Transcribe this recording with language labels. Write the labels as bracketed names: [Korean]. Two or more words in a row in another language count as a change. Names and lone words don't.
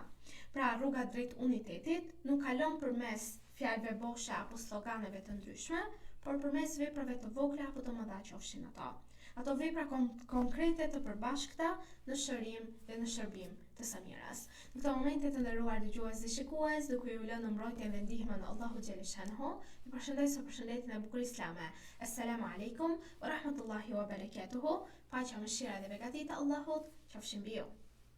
[Albanian] Pra rruga drejt unitetit nuk kalon përmes fjalëve boshe apo sloganeve të ndryshme, por përmes veprave të vogla apo të mëdha qofshin ato. Ato vepra konkrete të përbashkëta në shërim dhe në shërbim të së mirës. Në këto momente të nderuar dëgjues dhe shikues, duke ju lënë në mbrojtjen dhe ndihmën e Allahut xhaleshanhu, ju përshëndes me përshëndetjen e bukur islame. [Arabic] السلام عليكم ورحمة الله وبركاته. [Albanian] Paqja, mëshira dhe begatia e Allahut qofshin mbi ju.